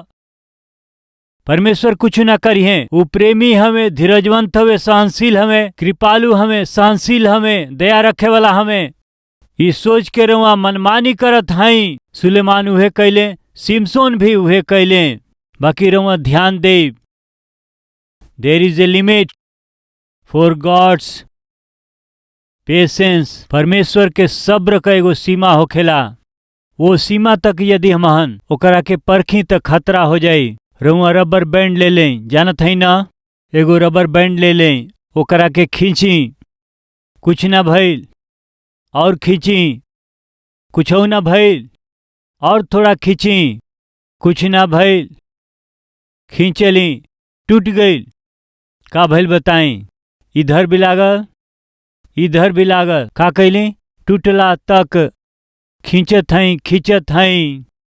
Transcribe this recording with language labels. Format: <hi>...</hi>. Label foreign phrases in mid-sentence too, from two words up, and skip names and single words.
<bho>परमेश्वर कुछ ना करिए, वो प्रेमी हमें, धीरजवंत हमें, सहनशील हमें, कृपालु हमें, सहनशील हमें, दया रखे वाला हमें। ये सोच के रहुआ मनमानी करत हई, सुलेमान उहे कैले, सिमसोन भी उहे कैले, बाकी रहुआ ध्यान दे,</bho> <en>There is a limit for God's patience.</en> <bho>परमेश्वर के सब्र का एगो सीमा होखेला, वो सीमा तक यदि हमहन ओकरा के परखी तक खतरा हो जाई। रउआ रबर बैंड ले लें, जानत है ना, एगो रबर बैंड ले लें, ओकरा के खींची, कुछ ना भइल, और खींची, कुछ ना भइल, और थोड़ा खींची, कुछ ना भइल, खींचली, टूट गई, का भइल बताई, इधर भी लागल, इधर भी लागल, का कैली, टूटला तक खींचत हई।</bho>